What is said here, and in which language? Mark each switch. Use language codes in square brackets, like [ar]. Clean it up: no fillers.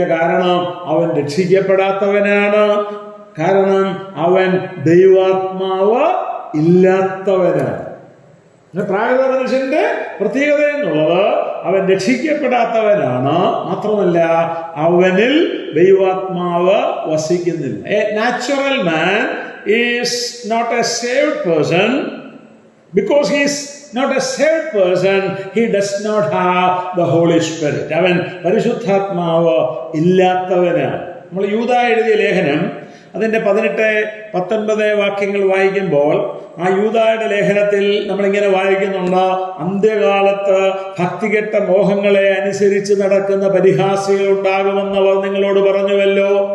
[ml] കാരണം അവൻ രക്ഷിക്കപ്പെടാത്തവനാണ്. കാരണം അവൻ ദൈവാത്മാവ് ഇല്ലാത്തവനാണ്. പ്രാകൃത മനുഷ്യന്റെ പ്രത്യേകത എന്നുള്ളത് അവൻ രക്ഷിക്കപ്പെടാത്തവനാണ്. മാത്രമല്ല അവനിൽ ദൈവാത്മാവ് വസിക്കുന്നില്ല. [en] A natural man is not a saved person. Because he is not a saved person, he does not have the Holy Spirit. [ml] അവൻ പരിശുദ്ധാത്മാവ് ഇല്ലാത്തവനാണ്. നമ്മൾ യൂദ എഴുതിയ ലേഖനം അതിന്റെ 18-19 വാക്യങ്ങൾ വായിക്കുമ്പോൾ ആ യൂദായുടെ ലേഖനത്തിൽ നമ്മളിങ്ങനെ വായിക്കുന്നുണ്ട്, അന്ത്യകാലത്ത് ഭക്തികെട്ട മോഹങ്ങളെ അനുസരിച്ച് നടക്കുന്ന പരിഹാസികൾ ഉണ്ടാകുമെന്നവർ നിങ്ങളോട് പറഞ്ഞുവല്ലോ.